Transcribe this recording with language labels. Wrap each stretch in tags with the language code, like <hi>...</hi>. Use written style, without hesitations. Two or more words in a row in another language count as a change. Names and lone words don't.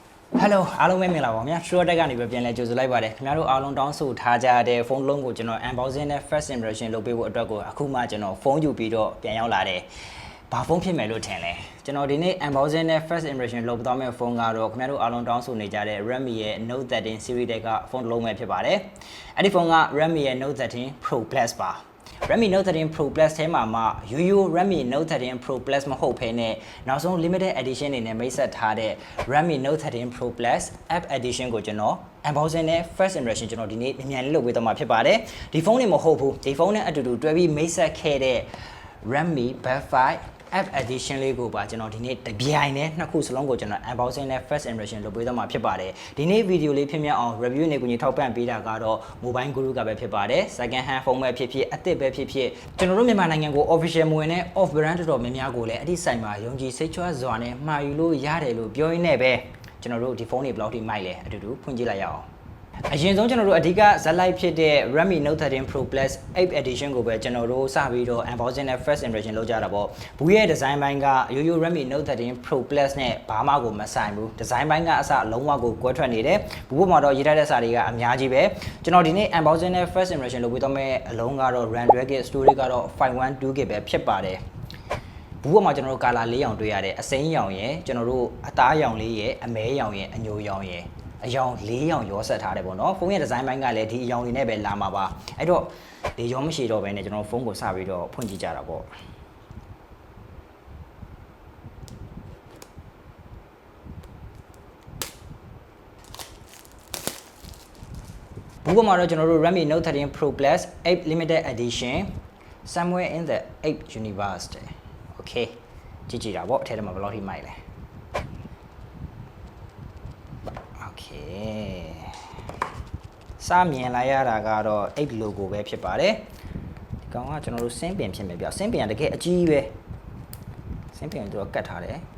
<my>Hello အားလုံးပဲမင်္ဂလာပါခင်ဗျာ Short တက်ကနေပဲပြန်လဲကြိုဆိုလိုက်ပါတယ်ခင်ဗျားတို့အားလုံးတောင်းဆိုထားကြတဲ့ဖုန်းလုံးကိုကျွန်တော် unboxing နဲ့</my> <en>first impression</en> <my>လုပ်ပေးဖို့အတွက်ကိုအခုမှကျွန်တော်ဖုန်းယူပြီးတော့ပြန်ရောက်လာတယ်ဘာဖုန်းဖြစ်မယ်လို့ထင်လဲကျွန်တော်ဒီနေ့ unboxing နဲ့</my> <en>first impression</en> <my>လုပ်သွားမယ့်ဖုန်းကတော့ခင်ဗျားတို့အားလုံးတောင်းဆိုနေကြတဲ့ Redmi ရဲ့ Note 13 series တွေကဖုန်းတစ်လုံးပဲဖြစ်ပါတယ်အဲ့ဒီဖုန်းက Redmi ရဲ့ Note 13 Pro Plus ပါRedmi Note 13 Pro Plus ထဲမှာမှရိုးရိုး Redmi Note 13 Pro Plus မဟုတ်ဘဲနဲ့ နောက်ဆုံး</my> <en>limited edition</en> <my>အနေနဲ့မိတ်ဆက်ထားတဲ့ Redmi Note 13 Pro Plus App Edition ကိုကျွန်တော် unboxing နဲ့</my> <en>first impression</en> <my>ကျွန်တော်ဒီနေ့အမြန်လေးလုပ်ပေးသွားမှာဖြစ်ပါတယ်ဒီဖုန်းနေမဟုတ်ဘူးဒီဖုန်းနဲ့အတူတူတွဲပြီးမိတ်ဆက်ခဲ့တဲ့ Redmi Buds 5 App Edition လေးကိုပါကျွန်တော်ဒီနေ့တပြိုင်နဲ့နှစ်ခုစလုံးကိုကျွန်တော် unboxing နဲ့</my> <en>first impression</en> <my>လုပ်ပေးသွားမှာဖြစ်ပါတယ်ဒီနေ့ video လေးဖြစ်မြောက်အောင် review နေကိုညီထော က်ပံ့ပေးတာကတော့ mobile guru ကပဲဖြစ်ပါတယ်</my> <en>second hand</en> <my>ဖုန်းပဲဖြစ်ဖြစ်အသစ်ပဲဖြစ်ဖြစ်ကျွန်တော်တို့မြန်မာနိုင်ငံကို official မဝင်တဲ့</my> <en>off brand</en> <my>တော်တော်များများကိုလည်းအဲ့ဒီဆိုင်မှာယုံကြည်စိတ်ချစွာနဲ့မှာယူလို့ရတယ်လို့ပြောရင်းနဲ့ပဲကျွန်တော်တို့ဒီဖုန်းတွေဘယ်လောက်ထိမိုက်လဲအတူတူဖွင့်ကြည့်လိုက်ရ အောင်အရင်ဆုံးကျွန်တော်တို့အဓိကဇက်လိုက်ဖြစ်တဲ့ Redmi Note 13 Pro Plus 8 Edition ကိုပဲကျွန်တော်တို့စပြီးတော့ unboxing နဲ့</my> <en>first impression</en> <my>လုပ်ကြတာပေါ့ဘူးရဲ့ design ဘိုင်းကရိုးရိုး Redmi Note 13 Pro Plus နဲ့ ဘာမှကိုမဆိုင်ဘူး design ဘိုင်းကအစလုံးဝကိုကွဲထွက်နေတယ်ဘူးပေါ်မှာတော့ရေးထားတဲ့စာတွေကအများကြီးပဲကျွန်တော်ဒီနေ့ unboxing နဲ့</my> <en>first impression</en> <my>လုပ်ပြီးတော့ မဲ့အလုံးကတော့ RAM 12GB storage ကတော့ 512GB ပဲဖြစ်ပါတယ်ဘူးပေါ်မှာကျွန်တော်တို့ color ၄ရောင်တွေ့ရတယ်အစိမ်းရောင်ရယ်ကျွန်တော်တို့အသားရောင်လေးရယ်အမဲရောင်ရယ်အညိုရောင်ရယ်အယောင်၄ရောင်ရောဆက်ထားတယ်ပေါ့နော်ဖုန်းရဲ့ဒီဇိုင်းပိုင်းကလည်းဒီအယောင်တွေနဲ့ပဲလာမှာပါအဲ့တော့ဒီရောမရှိတော့ဘဲနဲ့ကျွန်တော်ဖုန်းကိုစပြီးတော့ဖွင့်ကြည့်ကြတာပေါ့ ဘူးပေါ်မှာတော့ကျွန်တော်တို့ Redmi Note 13 Pro Plus 8 Limited Edition</my> <en>somewhere in the 8 universe okay</en> <my>ကြည့်ကြည့်တာပေါ့အထက်ထဲမှာဘယ်လောက်ထိမိုက်လဲ စာမြင်လိုက်ရတာကတော့8 logo ပဲဖြစ်ပါတယ်ဒီကောင်ကကျွန်တော်တို့စင်းပင်ဖြစ်မယ်ဗျစင်းပင်ကတကယ်အကြီးပဲစင်းပင်တို့ကတ်ထားတယ်</my>